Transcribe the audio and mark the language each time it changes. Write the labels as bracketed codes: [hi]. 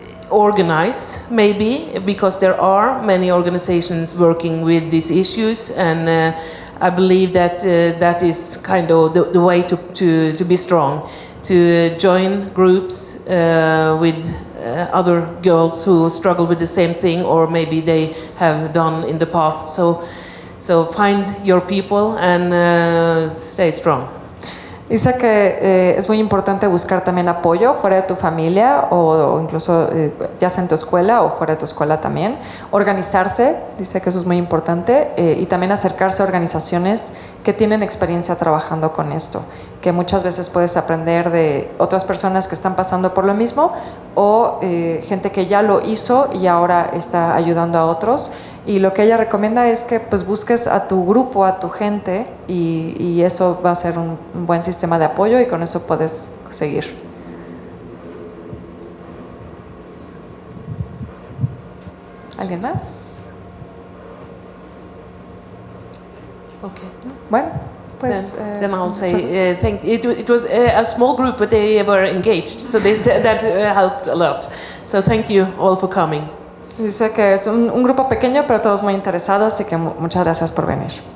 [en] organize maybe, because there are many organizations working with these issues, and I believe that that is kind of the way to be strong, to join groups with other girls who struggle with the same thing, or maybe they have done in the past. So find your people and stay strong. [es] Dice que es muy importante buscar también apoyo fuera de tu familia o incluso ya sea en tu escuela o fuera de tu escuela también. Organizarse, dice que eso es muy importante, y también acercarse a organizaciones que tienen experiencia trabajando con esto, que muchas veces puedes aprender de otras personas que están pasando por lo mismo o gente que ya lo hizo y ahora está ayudando a otros. Y lo que ella recomienda es que pues busques a tu grupo, a tu gente, y eso va a ser un buen sistema de apoyo y con eso puedes seguir. ¿Alguien más? [en] Okay. [es] Bueno, pues [en] then I'll say it was a small group, but they were engaged, so they said that helped a lot. So thank you all for coming. [es] Dice que es un grupo pequeño, pero todos muy interesados y que muchas gracias por venir.